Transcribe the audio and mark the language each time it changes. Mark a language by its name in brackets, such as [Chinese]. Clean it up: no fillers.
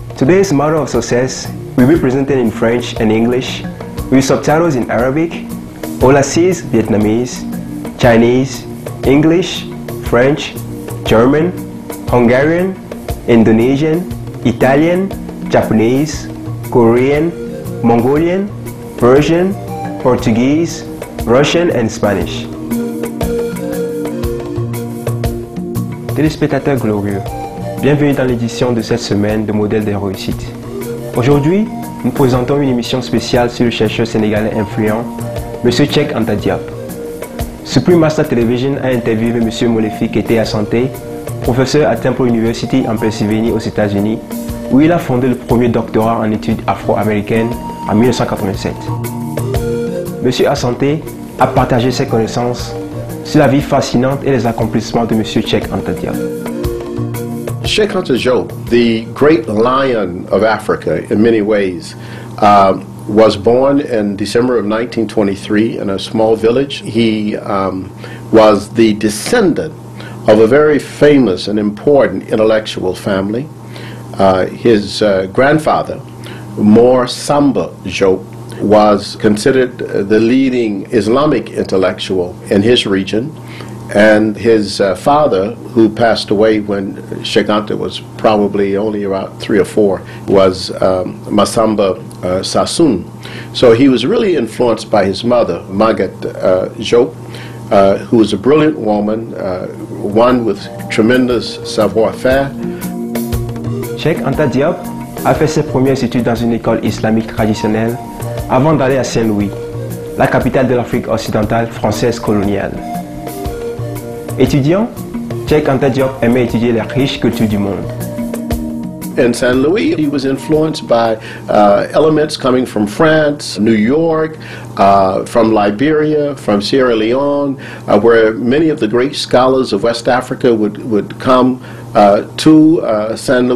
[English] Today's model of success will be presented in French and English, with subtitles in Arabic, Aulasese Vietnamese, Chinese, English, French, German, Hungarian, Indonesian, Italian, Japanese, Korean, Mongolian, Persian, Portuguese, Russian and Spanish. [French] Téléspectateurs glorieux, bienvenue dans l'édition de cette semaine de modèles de réussite. Aujourd'hui, nous présentons une émission spéciale sur le chercheur sénégalais influent, M. Cheikh Anta Diop. Supreme Master Television a interviewé M. Molefi Keita Santé, professeur à Temple University en Pennsylvanie aux États-Unis, où il a fondé le premier doctorat en études afro-américaines en 1987. M. Assanté a partagé ses connaissances sur la vie fascinante et les accomplissements de M. Cheikh Anta Diop. [English] Cheikh Anta Diop, the great lion of Africa in many ways, was born in December of 1923 in a small village. He was the descendant of a very famous and important intellectual family. His grandfather, Mor Samba Diop, was considered the leading Islamic intellectual in his region, and his father, who passed away when Cheikh Anta was probably only about 3 or 4, was Masamba Sassoon. So he was really influenced by his mother, Maguette Diop, who was a brilliant woman, one with tremendous savoir-faire. [French] Cheikh Anta Diop a fait ses premières études dans une école islamique traditionnelle avant d'aller à Saint-Louis, la capitale de l'Afrique occidentale française coloniale. Étudiant, Cheikh Anta Diop aimait étudier les riches cultures du monde. [English] In St. Louis, he was influenced by elements coming from France, New York, from Liberia, from Sierra Leone, where many of the great scholars of West Africa would come to St.